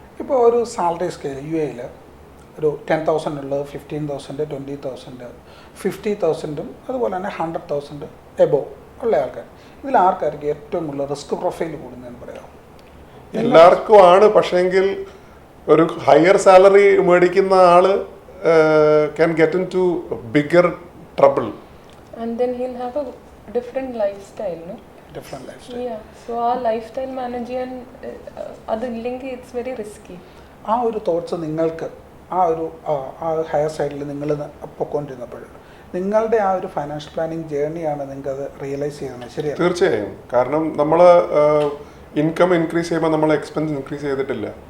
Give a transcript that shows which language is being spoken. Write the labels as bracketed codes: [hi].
[ml] ഇപ്പോൾ ഒരു salary scale U എയിൽ ഒരു 10,000 ഉള്ളത് 15,000, 20,000, 50,000 അതുപോലെ തന്നെ 100,000 എബോ ഉള്ള ആൾക്കാർ. ഇതിൽ ആർക്കാർക്ക് ഏറ്റവും കൂടുതൽ റിസ്ക് പ്രൊഫൈൽ കൂടുന്നതെന്ന് പറയാം? എല്ലാവർക്കും ആണ്. പക്ഷേങ്കിൽ ഒരു ഹയർ സാലറി മേടിക്കുന്ന ആള് [en] can get into bigger trouble. And then he'll have a different lifestyle, no? Different lifestyle. Yeah. So our lifestyle managing [ml] adillengi [en] it's very risky. [ml] ആ ഒരു തോട്ട്സ് നിങ്ങൾക്ക് ആ ഹയർ സൈഡിൽ നിങ്ങൾ പൊക്കോണ്ടിരുന്നപ്പോൾ നിങ്ങളുടെ ആ ഒരു ഫൈനാൻഷ്യൽ പ്ലാനിങ് ജേർണിയാണ് നിങ്ങൾക്ക് അത് റിയലൈസ് ചെയ്യുന്നത്? ശരിയാണ്. തീർച്ചയായും. കാരണം നമ്മൾ ഇൻകം ഇൻക്രീസ് ചെയ്യുമ്പോൾ നമ്മൾ എക്സ്പെൻസ് ഇൻക്രീസ് ചെയ്തിട്ടില്ല.